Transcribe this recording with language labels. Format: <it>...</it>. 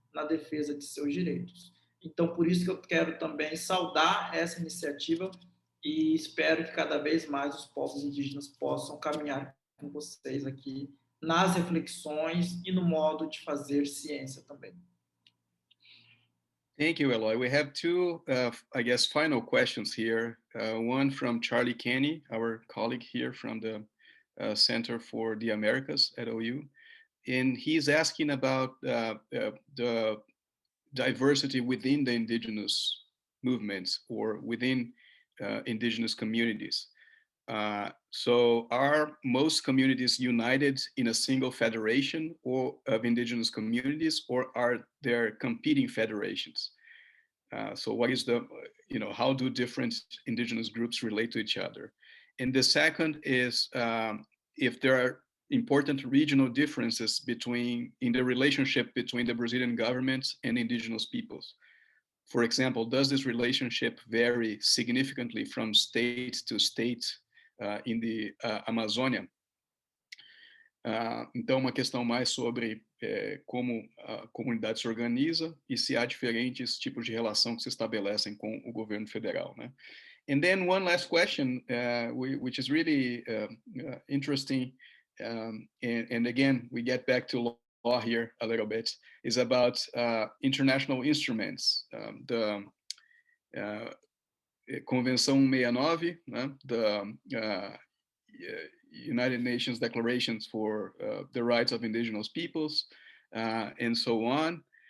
<pt>na defesa de seus direitos. Então, por isso que eu quero também saudar essa iniciativa e espero que cada vez mais os povos indígenas possam caminhar com vocês aqui nas reflexões e no modo de fazer ciência também.</pt> <en>Thank you, Eloy. We have two, I guess, final questions here. One from Charlie Kenny, our colleague here from the Center for the Americas at OU. And he's asking about the diversity within the indigenous movements or within indigenous communities. So are most communities united in a single federation of indigenous communities, or are there competing federations? So what is the, how do different indigenous groups relate to each other? And the second is if there are important regional differences in the relationship between the Brazilian government and indigenous peoples. For example, does this relationship vary significantly from state to state in the Amazônia?</en> <pt>Então, uma questão mais sobre como a comunidade se organiza e se há diferentes tipos de relação que se estabelecem com o governo federal, né?</pt> <en>And then one last question, which is really interesting, and again, we get back to law here a little bit, is about international instruments. The Convenção 169, né, the United Nations Declarations for the Rights of Indigenous Peoples, and so on.</en>